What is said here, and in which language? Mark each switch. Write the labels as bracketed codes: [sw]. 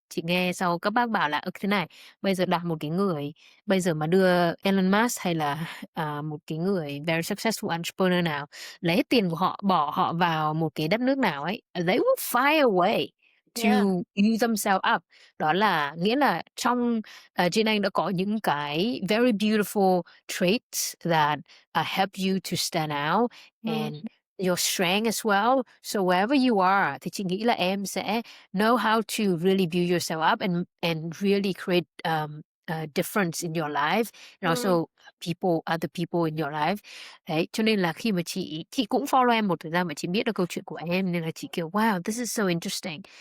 [vi] Chị nghe sau các bác bảo là thế này, bây giờ đặt một cái người bây giờ mà đưa Elon Musk hay là, một cái người [en] very successful entrepreneur [vi] nào lấy hết tiền của họ, bỏ họ vào một cái đất nước nào ấy, [en] they will find a way to yeah. use themselves up. [vi] Đó là nghĩa là trên anh đã có những cái [en] very beautiful traits that help you to stand out Ừm, and your strength as well. So wherever you are, [vi] thì chị nghĩ là em sẽ [en] know how to really build yourself up and really create a difference in your life and also other people in your life. [vi] Đấy, cho nên là khi mà chị cũng follow em một thời gian mà chị biết được câu chuyện của em nên là chị kiểu [en] wow, this is so interesting.